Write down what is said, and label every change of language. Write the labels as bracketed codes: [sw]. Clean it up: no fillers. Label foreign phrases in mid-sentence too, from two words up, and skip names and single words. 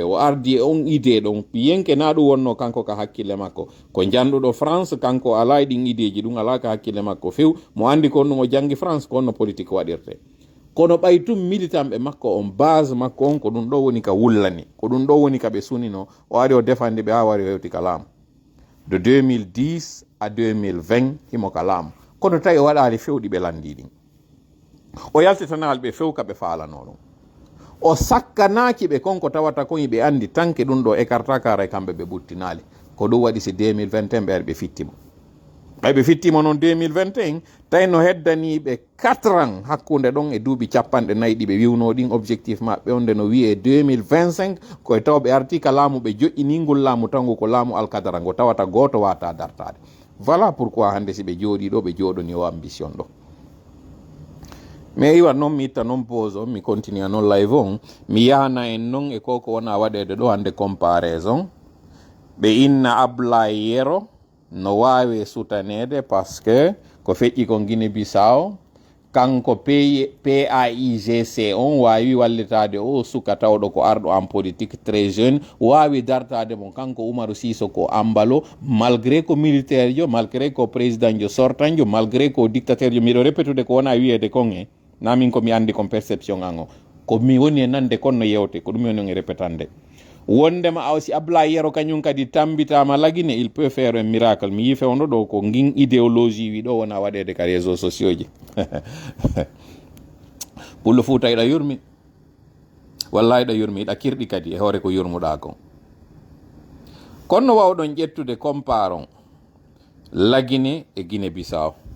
[ff] O ardi e on idée ɗon yenke na ɗum wonno kanko ka hakkille makko, ko janduɗo France kanko ala e ɗin ideji ɗum ala ka hakkille makko few. Mo andi kon ɗum o jangi France ko onno politique waɗirte. Kono ɓay tum militant ɓe makko on base makko on ko ɗum ɗo woni ka wullani, ko ɗum ɗo woni ka ɓe sunino. O ari o defandi ɓe ha wari o hewti ka laamu [fr] de 2010 à 2020 [ff] himo ka laamu. Kono tawi o waɗali fewɗi ɓe landi ɗin. O yaltitanal ɓe few ka ɓe falano ɗum. O sakkanaki ɓe konko tawata kon ɓe andi tanke ɗum ɗo écarta kara e kamɓe ɓe ɓuttinali. Ko ɗum waɗi si 2021 ɓe ari ɓe fittimo. Ɓe fittimo noon 2021 tawi no heddaniɓe 4 ans hakkunde ɗon e duuɓi 4 ɗi ɓe wiwno ɗin objectif maɓɓe on nde no wiye 2025 koye taw ɓe arti ka laamu ɓe joƴƴiningol laamu tango ko laamu alkadara ngo tawata goto wata dartade. [fr] Voilà pourquoi [ff] hande si ɓe jooɗi ɗo ɓe jooɗoni o ambition ɗo. Mais iwa noon mi itta noon pause on mi continue noon live on mi yahana en noon e koko wona waɗede ɗo hande comparaison. Ɓe inna Ablaye Yero no wawi sutanede [fr] par ce que [ff] ko feƴƴi ko Guinée Bissau kanko PAIGC on wawi wallitade o suka tawɗo ko arɗo [fr] en politique très jeune [ff] wawi dartade mo kanko Oumarou Sissoko Ambalo malgré ko militaire jo, malgré ko président jo sortant jo, malgré ko dictateur jo. Miɗo répétude ko wona wiyede kon e namin komi andi kon perception an o ko mi woni e nande kon no yewte ko ɗum woni on e répétande. Wondema awsi Ablaye Yero kañum kadi tambitama lagine [fr] il peut faire un miracle. [ff] Mi yife on ɗo ko ngin idéologie wi ɗo wona waɗede ka [fr] réseaux sociaux [ff] ji. Pullo Fouta iɗa yurmi, wallahi iɗa yurmi, iɗa kirɗi kadi e hoore ko yurmuɗa kon. Kono wawɗon ƴettude comparon lagine e Guinée Bissau.